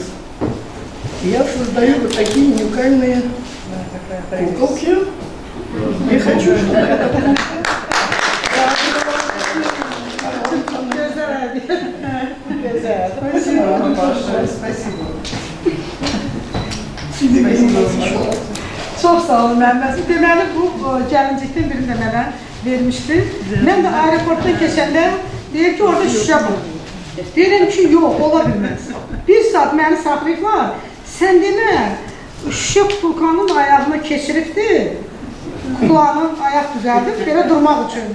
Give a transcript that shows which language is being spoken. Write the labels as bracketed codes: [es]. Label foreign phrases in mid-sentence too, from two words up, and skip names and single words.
[ru] И я создаю вот такие уникальные куколки. Я хочу, чтобы это куколка. Спасибо. [az] Çox sağ olun Məhəmməd. Deməli, bu gəlincikdən birini də mənə vermişdi. Mən də aeroportdan keçəndə deyir ki, orada şüşə var. Deyirəm ki, yox, ola bilməz. Bir saat məni saxlayıblar, sən demə, şüşə kutulkanın ayağına keçiribdir, kulağının ayaq düzəldib, belə durmaq üçün.